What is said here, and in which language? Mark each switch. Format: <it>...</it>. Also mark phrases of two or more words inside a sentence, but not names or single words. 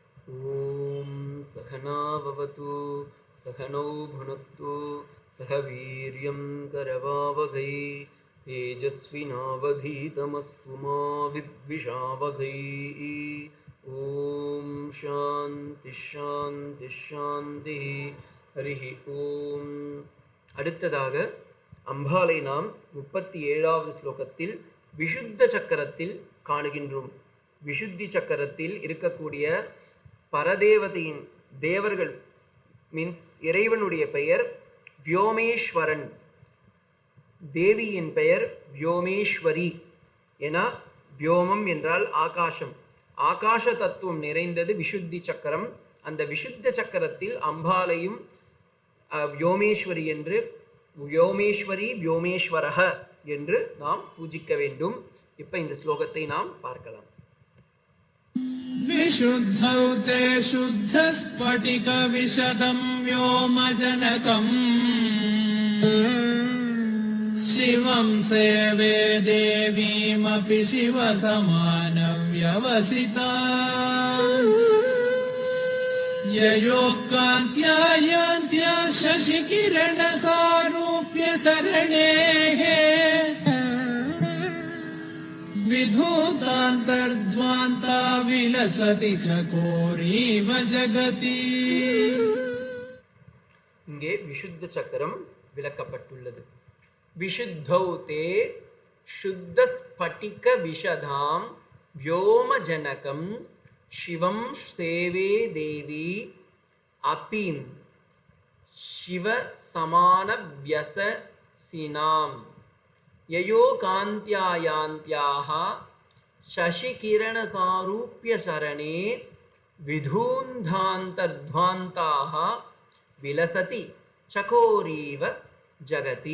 <sa>ॐ सहना भवतु सहनौ भुनक्तु सह वीर्यं करवावहै तेजस्विनावधीतमस्तु मा विद्विषावहै। ॐ शान्ति शान्ति शान्ति हरिः ॐ.</sa> <ta>அடுத்ததாக அம்பாளை நாம் 37வது ஸ்லோகத்தில் விஷுத்த சக்கரத்தில் காணுகின்றோம். விஷுத்தி சக்கரத்தில் இருக்கக்கூடிய பரதேவதையின் தேவர்கள் மீன்ஸ் இறைவனுடைய பெயர் வியோமேஸ்வரன், தேவியின் பெயர் வியோமேஸ்வரி. ஏன்னா வியோமம் என்றால் ஆகாசம், ஆகாச தத்துவம் நிறைந்தது விஷுத்தி சக்கரம். அந்த விஷுத்த சக்கரத்தில் அம்பாளையும் வியோமேஸ்வரி என்று வியோமேஸ்வரி வியோமேஸ்வரக என்று நாம் பூஜிக்க வேண்டும். இப்ப இந்த ஸ்லோகத்தை நாம் பார்க்கலாம்.</ta> <sa>विशुद्धौ ते शुद्धस्फटिक विशदं व्योमजनकम् शिवं सेवे देवीमपि शिवसमानव्यवसिता ययोः कान्त्या यान्त्या शशिकिरणसारूप्य शरणेः विधूतान्तर्ध्वान्ता विलसति चकोरीव जगति.</sa> <ta>இங்கே விஷுத்த சக்கரம் விளக்கப்பட்டுள்ளது.</ta> <sa>विशुद्धौ ते शुद्ध स्फटिक विशदाम् व्योमजनकम् शिवम् सेवे देवि अपिम् शिव समान वियससिनाम् ययो कान्तियायान्तियाक शशिकिरणसारूप्य शरणे विधून्तान्तर्ध्वान्ताक विलसति चकोरीव जगति.</sa>